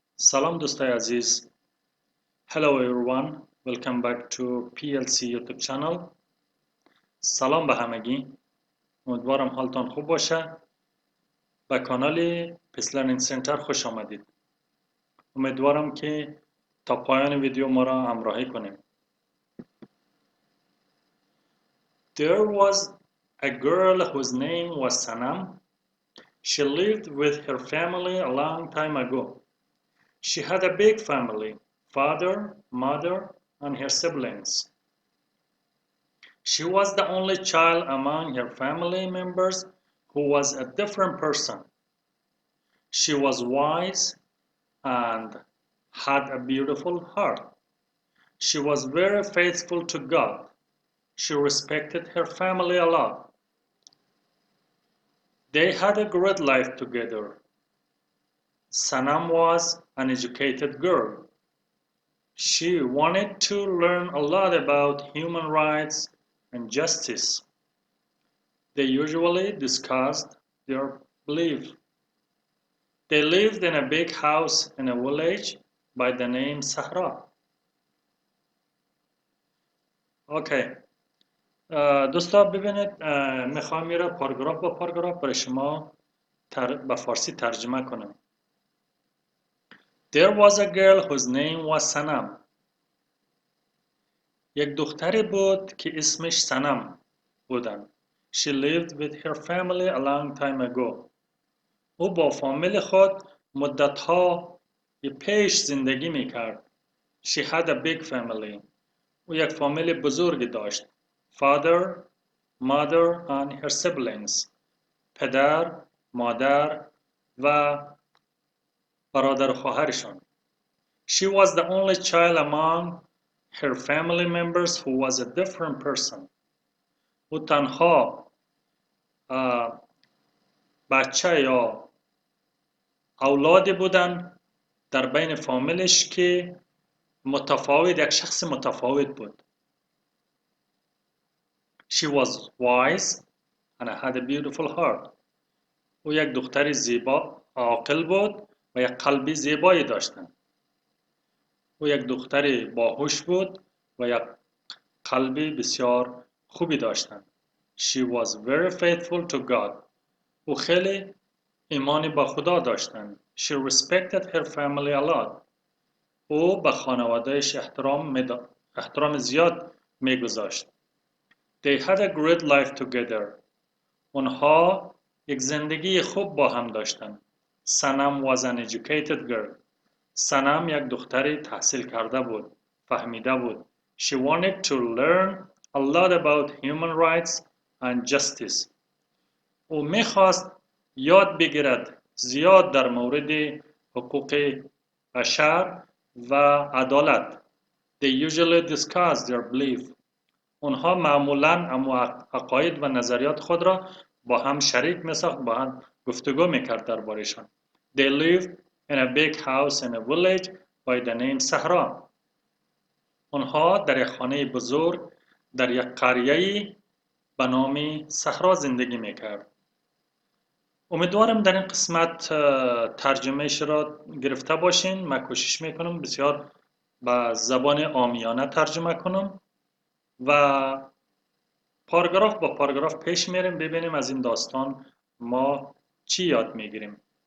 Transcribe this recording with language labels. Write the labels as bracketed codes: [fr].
[fa] سلام دوستای عزیز. [en] Hello everyone, welcome back to PLC YouTube channel. [fa] سلام به همگی. امیدوارم حالتان خوب باشه. به کانال پیس لرنینگ سنتر خوش آمدید. امیدوارم که تا پایان ویدیو ما را همراهی کنیم. [en] There was a girl whose name was Sanam. She lived with her family a long time ago. She had a big family, father, mother, and her siblings. She was the only child among her family members who was a different person. She was wise and had a beautiful heart. She was very faithful to God. She respected her family a lot. They had a great life together. Sanam was an educated girl. She wanted to learn a lot about human rights and justice. They usually discussed their belief. They lived in a big house in a village by the name Sahra. Okay. [fa] دوستان ببینید میخوام میره پاراگراف با پاراگراف برای شما به فارسی ترجمه کنم. [en] There was a girl whose name was Sanam. [fa] یک دختری بود که اسمش سنم بودن. [en] She lived with her family a long time ago. [fa] او با فامیل خود مدتها پیش زندگی میکرد. [en] She had a big family. [fa] او یک فامیل بزرگی داشت. [en] Father, mother and her siblings. [fa] پدر، مادر و برادر و خواهرشان. [en] She was the only child among her family members who was a different person. [fa] او تنها بچه یا اولادی بودن در بین فامیلش که متفاوت، یک شخص متفاوت بود. [en] She was wise and had a beautiful heart. [fa] او یک دختر زیبا، عاقل بود و یک قلب زیبایی داشتن. او یک دختر باهوش بود و یک قلب بسیار خوبی داشتن. [en] She was very faithful to God. [fa] او خیلی ایمانی با خدا داشتن. [en] She respected her family a lot. [fa] او به خانوادهش احترام زیاد میگذاشت. [en] They had a great life together. [fa] اونها یک زندگی خوب با هم داشتن. [en] Sanam was an educated girl. [fa] سنم یک دختری تحصیل کرده بود. فهمیده بود. [en] She wanted to learn a lot about human rights and justice. [fa] او میخواست یاد بگیرد زیاد در مورد حقوق بشر و عدالت. [en] They usually discuss their belief. [fa] اونها معمولاً عقاید و نظریات خود را با هم شریک می‌ساخت، با هم گفتگو میکرد درباره‌شان. [en] They lived in a big house in a village by the name Sahra. [fa] اونها در یک خانه بزرگ در یک قریه‌ای به نام صحرا زندگی میکرد. امیدوارم در این قسمت ترجمهش را گرفته باشین. من کوشش میکنم بسیار به زبان عامیانه ترجمه کنم و پاراگراف با پاراگراف پیش میریم، ببینیم از این داستان ما چی یاد میگیریم.